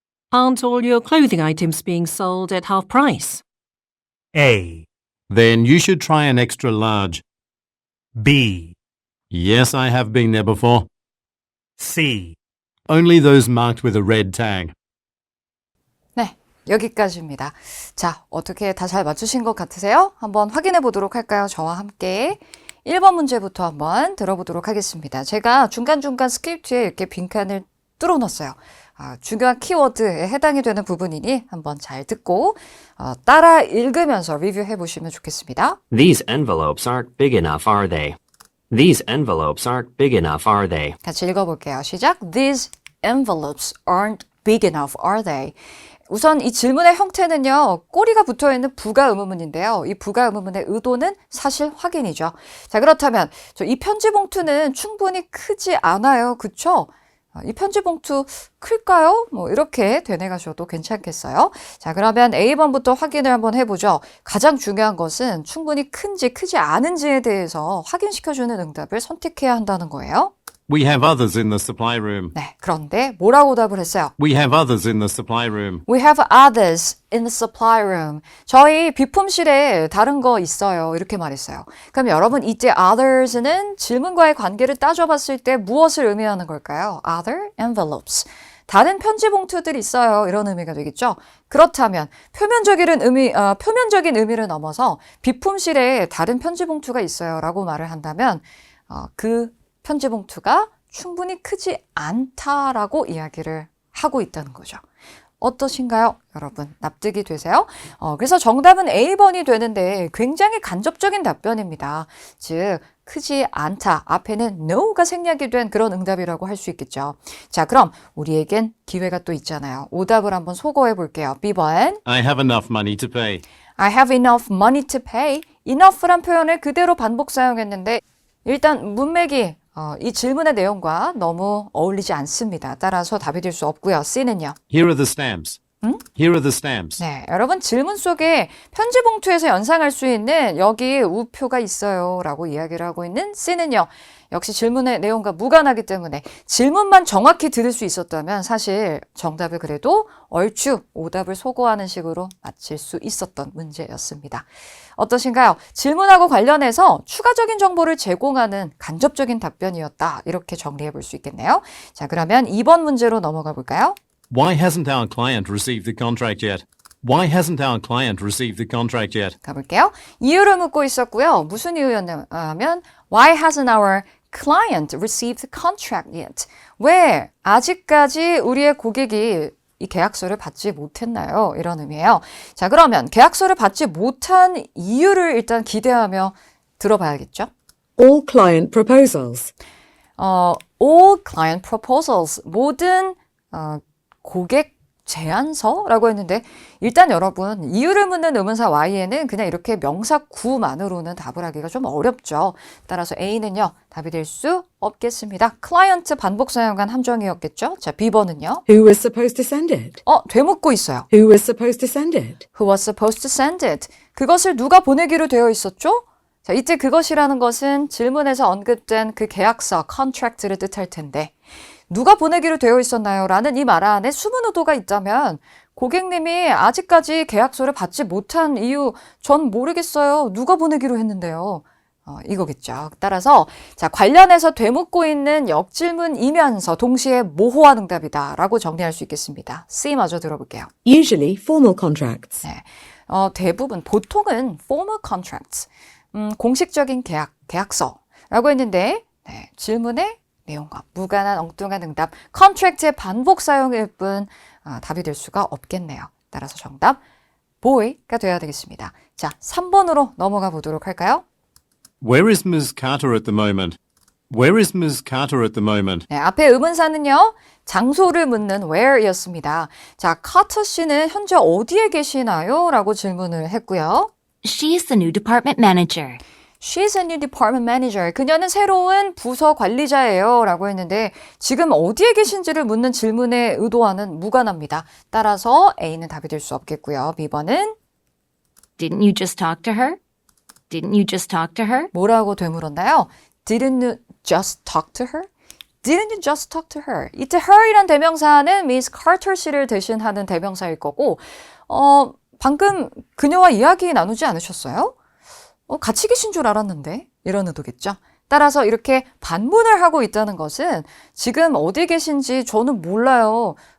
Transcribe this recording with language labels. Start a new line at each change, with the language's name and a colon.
English: Aren't all your clothing items being sold at half price? A. Then you should try an extra large. B. Yes, I have been there before. C. Only those marked with a red tag.
Korean: 네, 여기까지입니다. 자, 어떻게 다 잘 맞추신 것 같으세요? 한번 확인해 보도록 할까요? 저와 함께 1번 문제부터 한번 들어보도록 하겠습니다. 제가 중간중간 스크립트에 이렇게 빈칸을 뚫어놨어요. 중요한 키워드에 해당이 되는 부분이니 한번 잘 듣고 따라 읽으면서 리뷰해 보시면 좋겠습니다.
English: These envelopes aren't big enough, are they? These envelopes aren't big enough, are they?
Korean: 같이 읽어볼게요. 시작.
English: These envelopes aren't big enough, are they?
Korean: 우선 이 질문의 형태는요. 꼬리가 붙어있는 부가 의문문인데요. 이 부가 의문문의 의도는 사실 확인이죠. 자, 그렇다면 이 편지 봉투는 충분히 크지 않아요. 그쵸? 이 편지 봉투 클까요? 뭐 이렇게 되뇌가셔도 괜찮겠어요. 자, 그러면 A번부터 확인을 한번 해보죠. 가장 중요한 것은 충분히 큰지 크지 않은지에 대해서 확인시켜주는 응답을 선택해야 한다는 거예요.
English: We have others in the supply room.
Korean: 네, 그런데 뭐라고 답을 했어요?
English: We have others in the supply room. We have others in the supply room.
Korean: 저희 비품실에 다른 거 있어요. 이렇게 말했어요. 그럼 여러분 이때 others는 질문과의 관계를 따져봤을 때 무엇을 의미하는 걸까요?
English: Other envelopes.
Korean: 다른 편지 봉투들이 있어요. 이런 의미가 되겠죠. 그렇다면 표면적인 의미를 넘어서 비품실에 다른 편지 봉투가 있어요. 라고 말을 한다면 그 편지 봉투가 충분히 크지 않다라고 이야기를 하고 있다는 거죠. 어떠신가요? 여러분 납득이 되세요? 그래서 정답은 A번이 되는데 굉장히 간접적인 답변입니다. 즉 크지 않다 앞에는 no가 생략이 된 그런 응답이라고 할 수 있겠죠. 자, 그럼 우리에겐 기회가 또 있잖아요. 오답을 한번 소거해 볼게요. B번
English: I have enough money to pay. I have enough money to pay.
Korean: enough란 표현을 그대로 반복 사용했는데 일단 문맥이 이 질문의 내용과 너무 어울리지 않습니다. 따라서 답이 될 수 없고요. C는요.
English: Here are the stamps. Here are the stamps.
Korean: 네, 여러분 질문 속에 편지 봉투에서 연상할 수 있는 여기 우표가 있어요 라고 이야기를 하고 있는 C는요. 역시 질문의 내용과 무관하기 때문에 질문만 정확히 들을 수 있었다면 사실 정답을 그래도 얼추 오답을 소거하는 식으로 맞힐 수 있었던 문제였습니다. 어떠신가요? 질문하고 관련해서 추가적인 정보를 제공하는 간접적인 답변이었다. 이렇게 정리해 볼 수 있겠네요. 자, 그러면 2번 문제로 넘어가 볼까요?
English: Why hasn't our client received the contract yet? Why hasn't our client received the contract yet?
Korean: 가볼게요. 이유를 묻고 있었고요. 무슨 이유였냐면
English: Why hasn't our client received the contract yet?
Korean: 왜 아직까지 우리의 고객이 이 계약서를 받지 못했나요? 이런 의미예요. 자, 그러면 계약서를 받지 못한 이유를 일단 기대하며 들어봐야겠죠?
English: All client proposals. All client proposals.
Korean: 모든 고객 제안서라고 했는데 일단 여러분 이유를 묻는 의문사 Y에는 그냥 이렇게 명사 구만으로는 답을 하기가 좀 어렵죠. 따라서 A는요. 답이 될 수 없겠습니다. 클라이언트 반복 사용한 함정이었겠죠. 자, B번은요.
English: Who was supposed to send it?
Korean: 되묻고 있어요.
English: Who was supposed to send it? Who was supposed to send it?
Korean: 그것을 누가 보내기로 되어 있었죠? 자, 이때 그것이라는 것은 질문에서 언급된 그 계약서, contract를 뜻할 텐데 누가 보내기로 되어 있었나요? 라는 이 말 안에 숨은 의도가 있다면 고객님이 아직까지 계약서를 받지 못한 이유 전 모르겠어요. 누가 보내기로 했는데요. 이거겠죠. 따라서 자, 관련해서 되묻고 있는 역질문이면서 동시에 모호한 응답이다라고 정리할 수 있겠습니다. C 마저 들어볼게요.
English: Usually formal contracts.
Korean: 네. 대부분, 보통은
English: formal contracts,
Korean: 공식적인 계약서라고 했는데, 네, 질문의 내용과 무관한 엉뚱한 응답, contract의 반복 사용일 뿐 답이 될 수가 없겠네요. 따라서 정답, boy가 돼야 되겠습니다. 자, 3번으로 넘어가 보도록 할까요?
English: Where is Ms. Carter at the moment? Where is Ms. Carter at the moment?
Korean: 네, 앞에 의문사는요, 장소를 묻는 where이었습니다. 자, 카터 씨는 현재 어디에 계시나요? 라고 질문을 했고요.
English: She's the new department manager. She's a new department manager.
Korean: 그녀는 새로운 부서 관리자예요. 라고 했는데 지금 어디에 계신지를 묻는 질문의 의도와는 무관합니다. 따라서 A는 답이 될 수 없겠고요. B번은
English: Didn't you just talk to her? Didn't you just talk to her?
Korean: 뭐라고 되물었나요?
English: Didn't you just talk to her? Didn't you just talk to her?
Korean: 이때 her이란 대명사는 Miss Carter 씨를 대신하는 대명사일 거고 방금 그녀와 이야기 나누지 않으셨어요? 같이 계신 줄 알았는데 이런 의도겠죠. 따라서 이렇게 반문을 하고 있다는 것은 지금 어디 계신지 저는 몰라요.